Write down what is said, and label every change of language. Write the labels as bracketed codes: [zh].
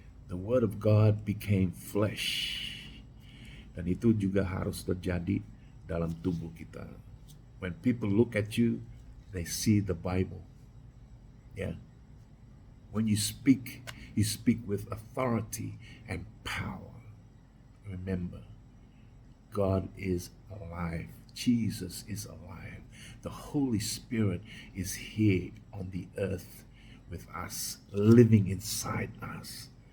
[en] The word of God became flesh. [id] Dan itu juga harus terjadi dalam tubuh kita. [en] When people look at you, they see the Bible. Yeah. When you speak with authority and power. Remember, God is alive. Jesus is alive. The Holy Spirit is here on the earth with us, living inside us.